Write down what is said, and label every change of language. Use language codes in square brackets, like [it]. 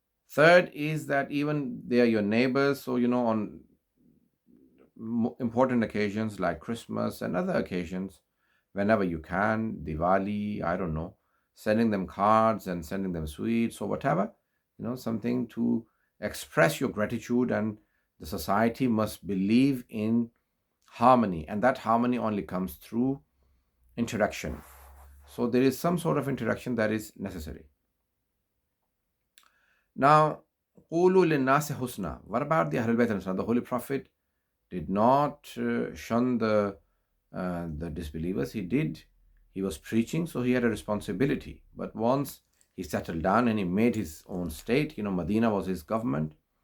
[en] Third is that even they are your neighbors, so on important occasions like Christmas and other occasions, whenever you can, Diwali, I don't know, sending them cards and sending them sweets or whatever, something to express your gratitude. And the society must believe in harmony, and that harmony only comes through interaction. So there is some sort of interaction that is necessary. Now, [ar] قُولُوا لِلنَّاسِ حُسْنًا. [en] What about the Ahlul Bayt? The Holy Prophet did not shun the disbelievers. He was preaching, so he had a responsibility. But once he settled down and he made his own state, Medina was his government.